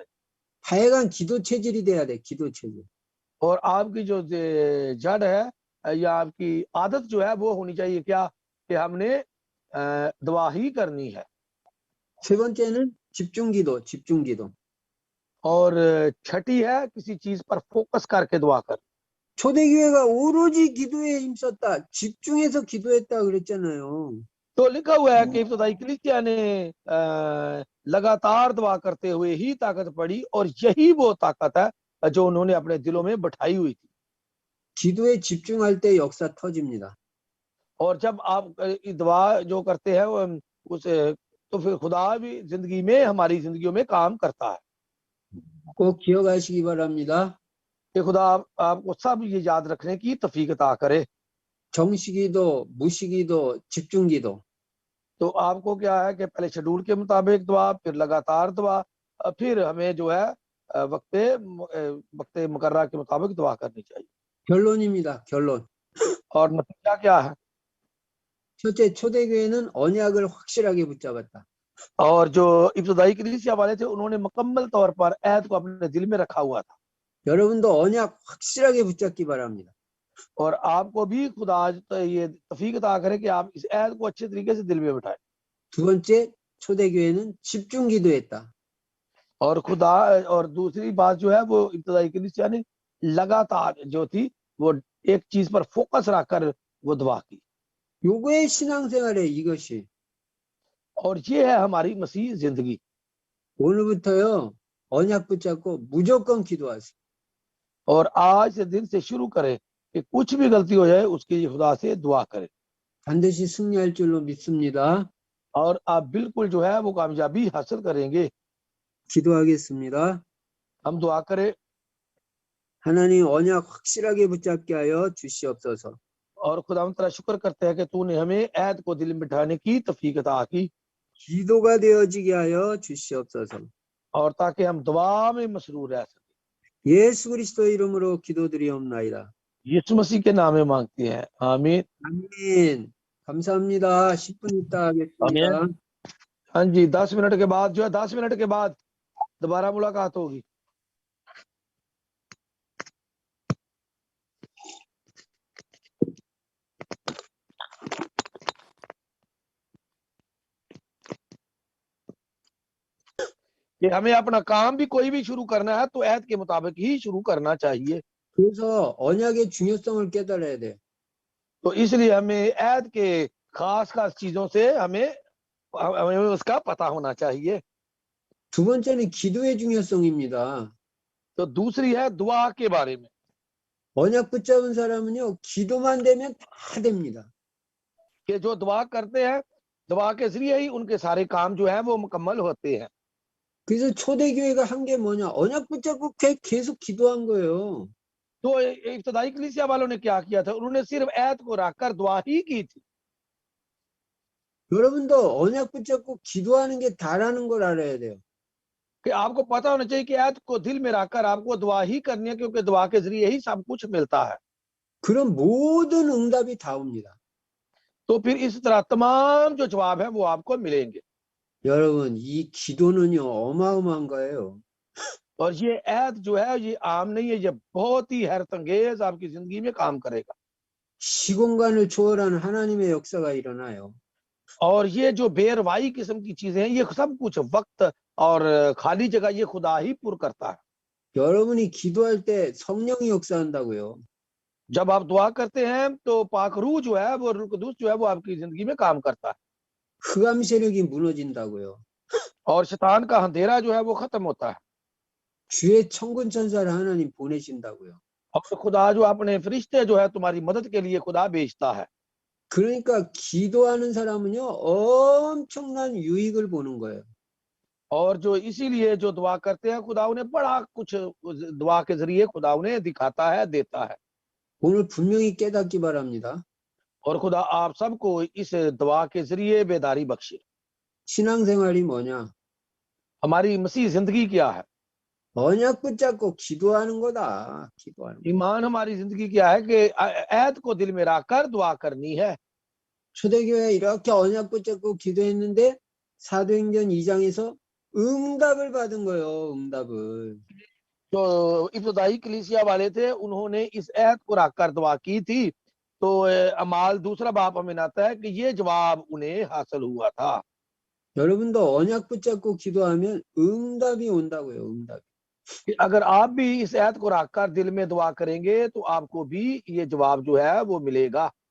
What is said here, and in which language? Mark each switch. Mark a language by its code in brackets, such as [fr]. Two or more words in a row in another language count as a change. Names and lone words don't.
[ko] 하여간 기도 체질이 돼야 돼. 기도 체질. [ur] اور آپ کی جو جڑ ہے یا آپ کی عادت جو ہے وہ ہونی چاہیے کیا، کہ ہم نے دعا ہی کرنی ہے. [ko] 세 번째는 집중기도, 집중기도. [ur] اور چھٹی ہے کسی چیز پر فوکس کرکے دعا کر. [ko] 초대교회가 오로지 기도에 힘썼다. 집중해서 기도했다 그랬잖아요. [ur] تو لکھا ہوا ہے کہ ابتدائی کلیسیا نے لگاتار دعا کرتے ہوئے ہی طاقت پڑی، اور یہی وہ طاقت ہے جو انہوں نے اپنے دلوں میں بٹھائی ہوئی تھی. [ko] 기도에 집중할 때 역사 터집니다. [ur] اور جب آپ دعا جو کرتے ہیں اس تو پھر خدا بھی زندگی میں، ہماری زندگیوں میں کام کرتا ہے. [ko] 꼭 기억하시기 바랍니다. [ur] کہ خدا آپ کو سب یہ یاد رکھنے کی توفیق عطا کرے. [ko] 정식기도, 무시기도, 집중기도. [ur] تو آپ کو کیا ہے کہ پہلے شیڈول کے مطابق دعا، پھر لگاتار دعا، پھر ہمیں جو ہے وقت مقررہ کے مطابق دعا کرنی چاہیے. [ko] 결론입니다. 결론. [ur] اور نتیجہ کیا ہے? [ko] 첫째, 초대교회는 언약을 확실하게 붙잡았다. [ur] اور جو ابتدائی کلیسیا والے تھے انہوں نے مکمل طور پر عہد کو اپنے دل میں رکھا ہوا تھا. [ko] 여러분도 언약 확실하게 붙잡기 바랍니다. [ur] اور آپ کو بھی خدا یہ توفیق عطا کرے کہ آپ اس عہد کو اچھے طریقے سے دل میں بٹھائیں. [ko] 두 번째, 초대교회는 집중 기도했다. [ur] اور خدا اور دوسری بات جو ہے وہ ابتدائی کلیسیا نے لگاتار جو تھی وہ ایک چیز پر فوکس رکھ کر وہ دعا کی. [ko] 요거의 신앙생활에 이것이 [ur] اور یہ ہے ہماری مسیح زندگی. [ko] 오늘부터요 언약 붙잡고 무조건 기도하세요. [ur] اور آج سے دن سے شروع کریں کہ کچھ بھی غلطی ہو جائے اس کے لیے خدا سے دعا کریں [ko] 반드시 승리할 줄로 믿습니다. [ur] اور آپ بالکل جو ہے وہ کامیابی حاصل کریں گے. [ko] 기도하겠습니다. [ur] ہم دعا کریں. [ko] 하나님 언약 확실하게 붙잡게 하여 주시옵소서. [ur] اور خدا ہم تیرا شکر کرتے ہیں کہ تو نے ہمیں عہد کو دل میں بٹھانے کی توفیق عطا کی [ko] 기도가 되어지게 하여 주시옵소서. [ur] اور تاکہ ہم دعا میں مسرور رہ سکیں. [ko] 예수 그리스도 이름으로 기도드리옵나이다. [ur] یسوع مسیح کے نام میں مانگتے ہیں، آمین. [ko] 아멘. 감사합니다. 10분 있다 하겠습니다. [ur] ہاں جی، 10 منٹ کے بعد جو ہے 10 منٹ کے بعد دوبارہ ملاقات ہوگی. کہ ہمیں اپنا کام بھی کوئی بھی شروع کرنا ہے تو عہد کے مطابق ہی شروع کرنا چاہیے. [ko] 그래서 언약의 중요성을 깨달아야 돼. [ur] تو اس لیے ہمیں عہد کے خاص خاص چیزوں سے ہمیں اس کا پتہ ہونا چاہیے. [ko] 두 번째는 기도의 중요성입니다. [ur] تو دوسری ہے دعا کے بارے میں. [ko] 언약 붙잡은 사람은요 기도만 되면 다 됩니다. [ur] کہ جو دعا کرتے ہیں دعا کے ذریعے ہی ان کے سارے کام جو ہے وہ مکمل ہوتے ہیں. [ko] 그래서 초대교회가 한 게 뭐냐? 언약 붙잡고 계속 기도한 거예요. [ur] تو ابتدائی کلیسیا والوں نے کیا کیا تھا؟ انہوں نے صرف عہد کو رکھ کر دعا ہی کی تھی. [ko] 여러분도 언약 붙잡고 기도하는 게 다라는 걸 알아야 돼요. [ur] کہ آپ کو پتہ ہونا چاہیے کہ عہد کو دل میں رکھ کر آپ کو دعا ہی کرنی ہے، کیونکہ دعا کے ذریعے ہی سب کچھ ملتا ہے. [ko] 그럼 모든 응답이 다 옵니다. [ur] تو پھر اس طرح تمام جو جواب ہے وہ آپ کو ملیں گے. [ko] 여러분 이 기도는요 어마어마한 거예요. [ur] اور یہ عہد جو ہے یہ عام نہیں ہے، یہ بہت ہی حیرت انگیز آپ کی زندگی میں کام کرے گا. [ko] 시공간을 초월하는 하나님의 역사가 일어나요. [ur] اور یہ جو بیروائی قسم کی چیزیں ہیں یہ سب کچھ وقت اور خالی جگہ یہ خدا ہی پورن کرتا ہے. [ko] 여러분이 기도할 때 성령이 역사한다고요. [ur] جب آپ دعا کرتے ہیں تو پاک روح جو ہے وہ روح قدس جو ہے وہ آپ کی زندگی میں کام کرتا ہے [ko] 흑암 세력이 무너진다고요. [ur] اور شیطان کا اندھیرا جو ہے وہ ختم ہوتا ہے [ko] 주의 천군 천사를 하나님 보내신다고요. [ur] اور خدا جو اپنے فرشتے جو ہے تمہاری مدد کے لیے خدا بھیجتا ہے. [ko] 그러니까 기도하는 사람은요 엄청난 유익을 보는 거예요. [ur] اور جو اسی لیے جو دعا کرتے ہیں خدا انہیں بڑا کچھ دعا کے ذریعے خدا انہیں دکھاتا ہے، دیتا ہے. [ko] 오늘 분명히 깨닫기 바랍니다. [ur] اور خدا آپ سب کو اس دعا کے ذریعے بیداری بخشے. [ko] 신앙생활이 뭐냐? [ur] ہماری مسیح زندگی کیا ہے? [ko] 언약 붙잡고 기도하는 거다. 기도하는 거. [ur] ایمان ہماری زندگی کیا ہے؟ کہ عہد کو دل میں رکھ کر دعا کرنی ہے. [ko] 초대교회 이렇게 언약 붙잡고 기도했는데 사도행전 2장에서 응답을 받은 거예요. 응답을. [ur] جو ابتدائی کلیسیا والے تھے انہوں نے اس عہد کو رکھ کر دعا کی تھی، تو اعمال دوسرا باب ہمیں آتا ہے کہ یہ جواب انہیں حاصل ہوا تھا. [ko] 여러분도 언약 붙잡고 기도하면 응답이 온다고요. 응답. [ur] کہ اگر آپ بھی اس عہد کو رکھ کر دل میں دعا کریں گے تو آپ کو بھی یہ جواب جو ہے وہ ملے گا.